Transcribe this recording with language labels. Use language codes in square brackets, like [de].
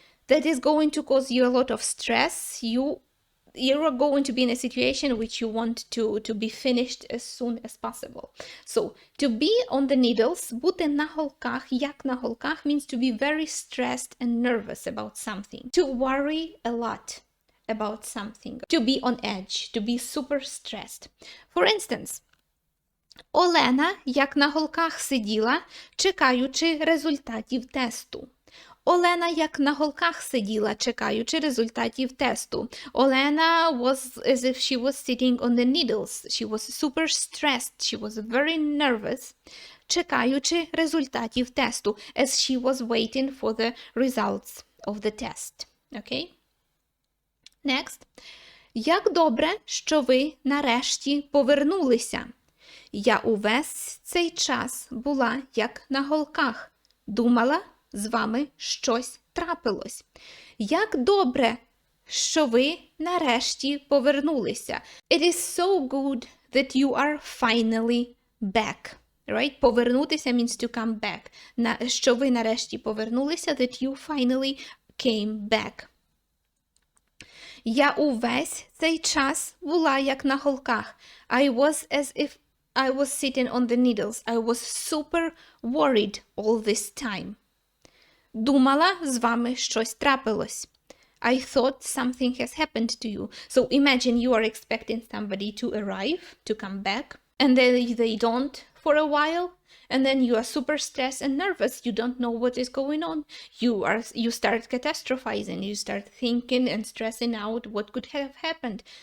[en] That is going to cause you a lot of stress. You are going to be in a situation which you want to be finished as soon as possible. So, to be on the needles, [uk] бути на голках, як на голках, [en] means to be very stressed and nervous about something. To worry a lot about something. To be on edge, to be super stressed. For instance, [uk] Олена, як на голках сиділа, чекаючи результатів тесту. Олена, як на голках сиділа, чекаючи результатів тесту. [en] Олена was as if she was sitting on the needles. She was super stressed. She was very nervous, [uk] чекаючи результатів тесту, [en] as she was waiting for the results of the test. Okay? Next. [uk] Як добре, що ви нарешті повернулися. Я увесь цей час була як на голках. Думала, з вами щось трапилось. Як добре, що ви нарешті повернулися. [en] It is so good that you are finally back. Right? Повернутися means to come back. [uk] Що ви нарешті повернулися, [en] that you finally came back. [uk] Я увесь цей час була як на голках. [en] I was as if I was sitting on the needles. I was super worried all this time. [uk] Думала, з вами щось трапилось. [en] I thought something has happened to you. So imagine you are expecting somebody to arrive, to come back, and then they don't for a while, and then you are super stressed and nervous. You don't know what is going on. You start catastrophizing. You start thinking and stressing out what could have happened.